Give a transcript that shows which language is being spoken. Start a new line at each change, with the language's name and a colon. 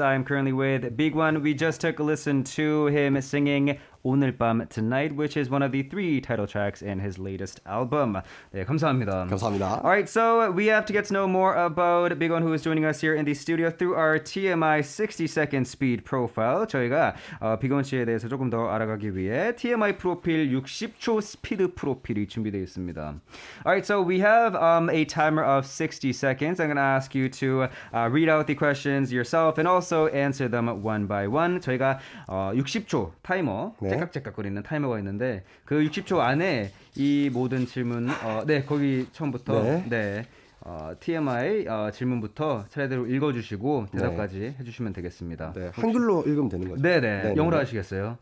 English: I'm currently with BIGONE. We just took a listen to him singing 오늘 밤 Tonight, which is one of the 3 title tracks in his latest album.
Korean: 네, 감사합니다. 감사합니다.
English: All right, so we have to get to know more about BIGONE, who is joining us here in the studio through our TMI 60-second speed profile.
Korean: 저희가 BIGONE 씨에 대해서 조금 더 알아가기 위해 TMI 프로필 60초 스피드 프로필이 준비되어 있습니다.
English: All right, so we have a timer of 60 seconds. I'm going to ask you to read out the questions yourself and also answer them one by one.
Korean: 저희가 60초 타이머, 네. 째깍째깍거리는 타이머가 있는데 그 60초 안에 이 모든 질문, 네, 거기 처음부터 네. TMI 질문부터 차례대로 읽어주시고 대답까지 해주시면 되겠습니다. 네, 한글로 읽으면 되는 거죠? 네네. 영어로 하시겠어요?